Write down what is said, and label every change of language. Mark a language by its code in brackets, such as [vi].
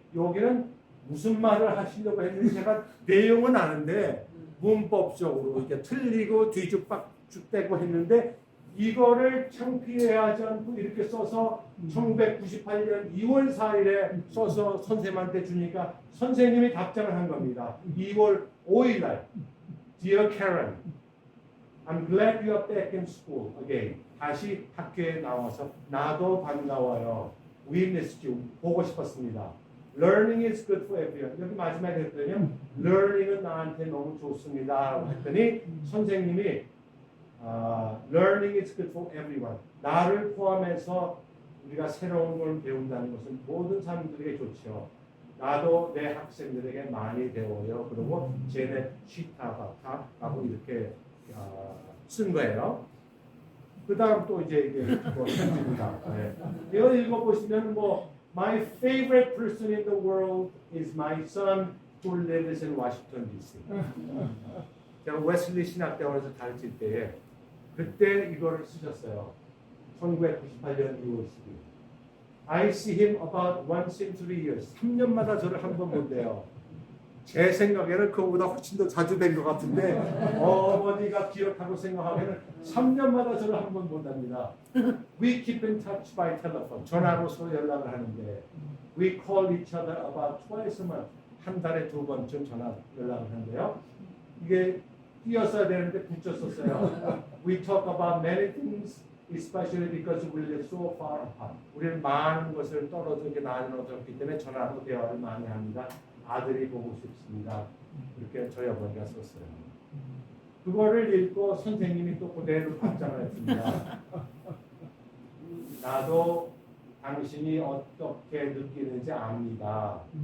[ko] 여기는 무슨 말을 하시려고 했는지 제가 내용은 아는데 문법적으로 이렇게 틀리고 뒤죽박죽대고 했는데 이거를 창피해하지 않고 이렇게 써서 1998년 2월 4일에 써서 선생님한테 주니까 선생님이 답장을 한 겁니다. 2월 5일 날 [en] Dear Karen, I'm glad you are back in school again. [ko] 다시 학교에 나와서 나도 반가워요. [en] We missed you. [ko] 보고 싶었습니다. [en] Learning is good for everyone. [ko] 여기 마지막에 했더니 Learning은 나한테 너무 좋습니다. 했더니 선생님이 [en] Learning is good for everyone. [ko] 나를 포함해서 우리가 새로운 걸 배운다는 것은 모든 사람들에게 좋죠. 나도 내 학생들에게 많이 배워요. 그리고 쟤네 시타바타라고 이렇게 쓴 거예요. 그 다음 또 이제 이게 편지입니다. 이거 읽어보시면 [en] My favorite person in the world is my son who lives in Washington D.C. [ko] 제가 웨슬리 신학대학원에서 가르칠 때에 그때 이거를 쓰셨어요. 1998년 2월 10일. [en] I see him about once in 3 years. [ko] 3년마다 저를 한 번 본대요. 제 생각에는 그거보다 훨씬 더 자주 된 것 같은데 어머니가 기억하고 생각하기에는 3년마다 저를 한 번 본답니다. [en] We keep in touch by telephone. [ko] 전화로 서로 연락을 하는데 [en] We call each other about twice a month. [ko] 한 달에 2번쯤 전화 연락을 하는데요. 이게 띄었어야 되는데 붙였었어요. [en] We talk about many things, especially because we live so far apart. [ko] 우리는 많은 것을 떨어져 나눠졌기 때문에 전화로 대화를 많이 합니다. 아들이 보고 싶습니다. 그렇게 저희 어머니가 썼어요. 그거를 읽고 선생님이 또 그대로 답장을 했습니다. 나도 당신이 어떻게 느끼는지 압니다.